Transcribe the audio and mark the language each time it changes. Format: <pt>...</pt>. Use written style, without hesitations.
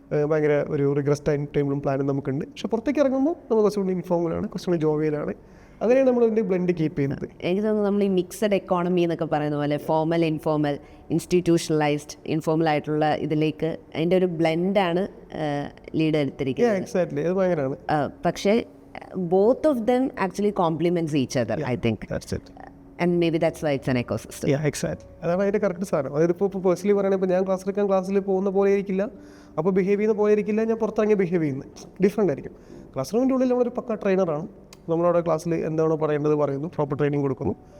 <ml>ഭയങ്കര ഒരു റിഗ്രസ് ടൈമും പ്ലാനും നമുക്കുണ്ട്. പക്ഷേ പുറത്തേക്ക് ഇറങ്ങുമ്പോൾ നമ്മൾ കുറച്ചുകൂടി ഇൻഫോർമലാണ്, കുറച്ചുകൂടി ജോവിയലാണ്. അങ്ങനെയാണ് നമ്മൾ ഇതിൻ്റെ ബ്ലെൻഡ് കീപ്പ് ചെയ്യുന്നത്. എനിക്ക് തോന്നുന്നു നമ്മൾ ഈ മിക്സഡ് എക്കോണമി എന്നൊക്കെ പറയുന്ന പോലെ ഫോമൽ, ഇൻഫോമൽ, ഇൻസ്റ്റിറ്റ്യൂഷണലൈസ്ഡ്, ഇൻഫോമൽ ആയിട്ടുള്ള ഇതിലേക്ക് അതിൻ്റെ ഒരു ബ്ലെൻഡാണ് ലീഡ് എടുത്തിരിക്കുന്നത്. എക്സാക്ട്ലി, അത് ഭയങ്കരമാണ്.</ml> <en>പക്ഷേ both of them actually complements each other. I think and maybe that's why it's an ecosystem.</en> <ml>Exact, അതാണ് അതിൻ്റെ കറക്റ്റ് സാധനം. അതായത് ഇപ്പോൾ പേഴ്സണലി പറയുകയാണെങ്കിൽ ഇപ്പോൾ ഞാൻ ക്ലാസ്സിൽ പോകുന്ന പോലെ ആയിരിക്കില്ല, അപ്പോൾ ബിഹേവ് ചെയ്യുന്ന പോലെ ആയിരിക്കില്ല ഞാൻ പുറത്തിറങ്ങി ബിഹേവ് ചെയ്യുന്നത്, ഡിഫറെൻ്റ് ആയിരിക്കും. ക്ലാസ് റൂമിൻ്റെ ഉള്ളിൽ നമ്മളൊരു പക്ക ട്രെയിനറാണ്, നമ്മളവിടെ ക്ലാസ്സിൽ എന്താണോ പറയേണ്ടത് പറയുന്നു, പ്രോപ്പർ ട്രെയിനിങ് കൊടുക്കുന്നു.</ml>